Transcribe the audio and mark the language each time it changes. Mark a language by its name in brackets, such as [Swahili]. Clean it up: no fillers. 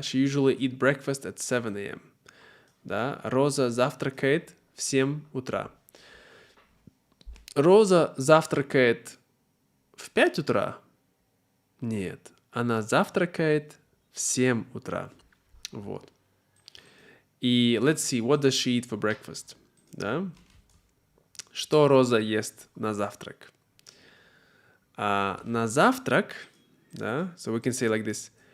[English] She usually eat breakfast at 7 a.m. [Russian] Да? Роза завтракает в 7 утра. Роза завтракает в 5 утра? Нет, она завтракает в В 7 утра. Вот. [English] И let's see, what does she eat for breakfast? [Russian] Да? Что Роза ест на завтрак? На завтрак, да, [English] so we can say like this.